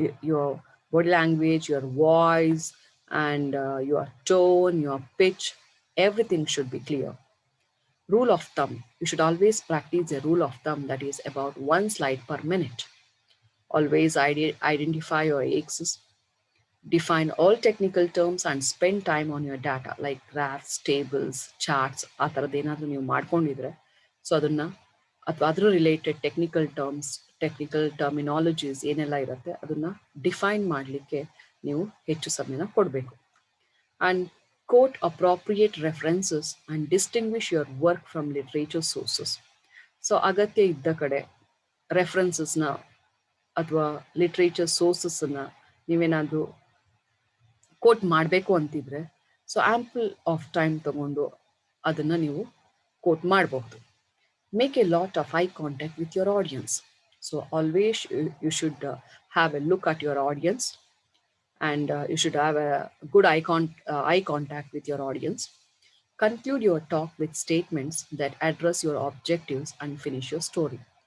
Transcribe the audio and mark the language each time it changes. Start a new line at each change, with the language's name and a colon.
English: Your body language, your voice, and your tone, your pitch, everything should be clear. Rule of thumb. You should always practice a rule of thumb that is about 1 slide per minute. Always identify your axis. Define all technical terms and spend time on your data like graphs, tables, charts.
Kannada: ಆ ಥರದ್ದು ಏನಾದರೂ ನೀವು ಮಾಡ್ಕೊಂಡಿದ್ರೆ, so ಅದನ್ನು ಅಥವಾ ಅದರ related technical terminologies ಏನೆಲ್ಲ ಇರುತ್ತೆ ಅದನ್ನು ಡಿಫೈನ್ ಮಾಡಲಿಕ್ಕೆ ನೀವು ಹೆಚ್ಚು ಸಮಯನ ಕೊಡಬೇಕು.
English: And quote appropriate references and distinguish your work from literature sources.
Kannada: So ಅಗತ್ಯ ಇದ್ದ ಕಡೆ ರೆಫರೆನ್ಸಸ್ನ ಅಥವಾ ಲಿಟ್ರೇಚರ್ ಸೋರ್ಸಸ್ಸನ್ನು ನೀವೇನಾದರೂ ಕೋಟ್ ಮಾಡಬೇಕು ಅಂತಿದ್ರೆ, ಸೊ
English: ample of time
Kannada: ತಗೊಂಡು ಅದನ್ನು ನೀವು ಕೋಟ್ ಮಾಡಬಹುದು.
English: Make a lot of eye contact with your audience. So always you should have a look at your audience, and you should have a good eye contact with your audience. Conclude your talk with statements that address your objectives and finish your story.